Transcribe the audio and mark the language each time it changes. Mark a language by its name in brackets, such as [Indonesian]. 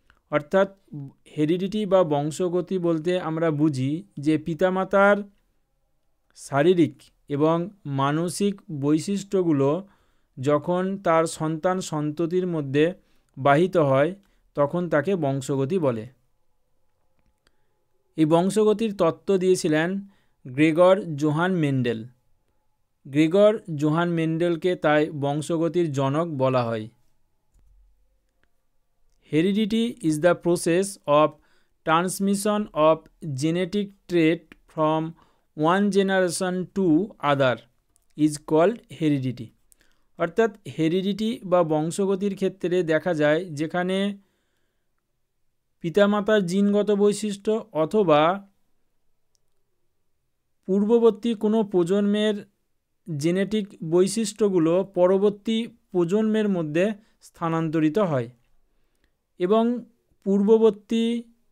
[Bangla] অর্থাৎ হেরিডিটি বা বংশগতি বলতে আমরা বুঝি যে পিতামাতার শারীরিক এবং মানসিক বৈশিষ্ট্যগুলো যখন তার সন্তান সন্ততির মধ্যে বাহিত হয় তখন তাকে বংশগতি বলে। এই বংশগতির তত্ত্ব দিয়েছিলেন Gregor Johann Mendel. Gregor Johann মেন্ডেলকে তাই বংশগতির জনক বলা হয়। [English] Heredity is the process of transmission of genetic trait from one generation to other is called heredity. [Bangla] অর্থাৎ হেরিডিটি বা বংশগতির ক্ষেত্রে দেখা যায় যেখানে পিতামাতার জিনগত বৈশিষ্ট্য অথবা পূর্ববর্তী কোনো প্রজন্মের জেনেটিক বৈশিষ্ট্যগুলো পরবর্তী প্রজন্মের মধ্যে স্থানান্তরিত হয় এবং পূর্ববর্তী